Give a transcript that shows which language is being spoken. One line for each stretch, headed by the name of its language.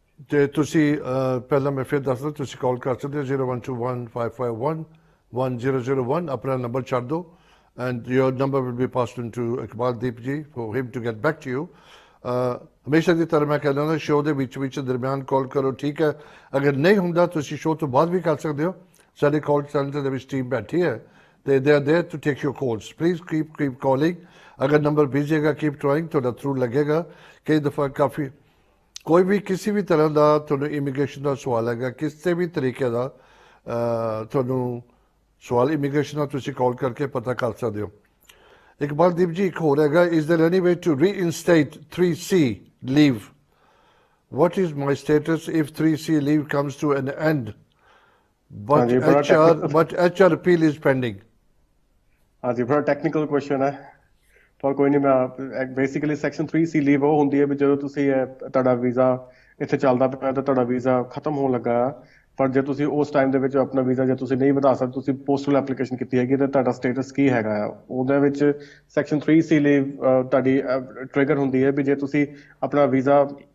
Punjabi: ਤੇ ਤੁਸੀਂ ਪਹਿਲਾਂ ਮੈਂ ਫਿਰ ਦੱਸਦਾ, ਤੁਸੀਂ ਕਾਲ ਕਰ ਸਕਦੇ ਹੋ 0121551101 ਆਪਣਾ ਨੰਬਰ ਛੱਡ ਦਿਓ,
English: and your number will be passed on to Iqbaldeep ji for him to get back to you।
Punjabi: ਹਮੇਸ਼ਾ ਦੀ ਤਰ੍ਹਾਂ ਮੈਂ ਕਹਿੰਦਾ ਨਾ, ਸ਼ੋਅ ਦੇ ਵਿੱਚ ਦਰਮਿਆਨ ਕਾਲ ਕਰੋ, ਠੀਕ ਹੈ। ਅਗਰ ਨਹੀਂ ਹੁੰਦਾ ਤੁਸੀਂ ਸ਼ੋਅ ਤੋਂ ਬਾਅਦ ਵੀ ਕਰ ਸਕਦੇ ਹੋ। ਸਾਡੇ ਕਾਲ ਸੈਂਟਰ ਦੇ ਵਿੱਚ ਟੀਮ ਬੈਠੀ ਹੈ,
English: they are there to take your calls। please keep calling।
Hindi: अगर नंबर भेजेगा
English: keep trying,
Punjabi: ਤੁਹਾਡਾ ਥਰੂ ਲੱਗੇਗਾ। ਕਈ ਦਫਾ ਕਾਫੀ ਕੋਈ ਵੀ ਕਿਸੇ ਵੀ ਤਰ੍ਹਾਂ ਦਾ ਤੁਹਾਨੂੰ ਇਮੀਗ੍ਰੇਸ਼ਨ ਦਾ ਸਵਾਲ ਹੈਗਾ, ਕਿਸੇ ਵੀ ਤਰੀਕੇ ਦਾ ਤੁਹਾਨੂੰ ਸਵਾਲ ਇਮੀਗ੍ਰੇਸ਼ਨ ਦਾ, ਤੁਸੀਂ ਕਾਲ ਕਰਕੇ ਪਤਾ ਕਰ ਸਕਦੇ ਹੋ। ਇਕਬਾਲਦੀਪ ਜੀ ਇੱਕ ਹੋਰ ਹੈਗਾ,
English: is there any way to reinstate 3C leave what is my status if 3C leave comes to an end,
Hindi: हाँ जी, बड़ा technical,
English: but HR appeal is pending?
Hindi: हाँ जी, बड़ा टेक्निकल क्वेश्चन है,
Punjabi: ਪਰ ਕੋਈ ਨਹੀਂ, ਮੈਂ ਬੇਸਿਕਲੀ ਸੈਕਸ਼ਨ 3C ਲੀਵ ਉਹ ਹੁੰਦੀ ਹੈ ਵੀ ਜਦੋਂ ਤੁਸੀਂ ਤੁਹਾਡਾ ਵੀਜ਼ਾ ਇੱਥੇ ਚੱਲਦਾ ਪਿਆ ਤਾਂ ਤੁਹਾਡਾ ਵੀਜ਼ਾ ਖਤਮ ਹੋਣ ਲੱਗਾ ਆ, ਪਰ ਜੇ ਤੁਸੀਂ ਉਸ ਟਾਈਮ ਦੇ ਵਿੱਚ ਆਪਣਾ ਵੀਜ਼ਾ ਜੇ ਤੁਸੀਂ ਨਹੀਂ ਵਧਾ ਸਕਦੇ, ਤੁਸੀਂ ਪੋਸਟਲ ਐਪਲੀਕੇਸ਼ਨ ਕੀਤੀ ਹੈਗੀ ਤਾਂ ਤੁਹਾਡਾ ਸਟੇਟਸ ਕੀ ਹੈਗਾ ਆ, ਉਹਦੇ ਵਿੱਚ ਸੈਕਸ਼ਨ 3C ਲੀਵ ਤੁਹਾਡੀ ਟ੍ਰਿਗਰ ਹੁੰਦੀ ਹੈ ਵੀ ਜੇ ਤੁਸੀਂ ਆਪਣਾ ਵੀਜ਼ਾ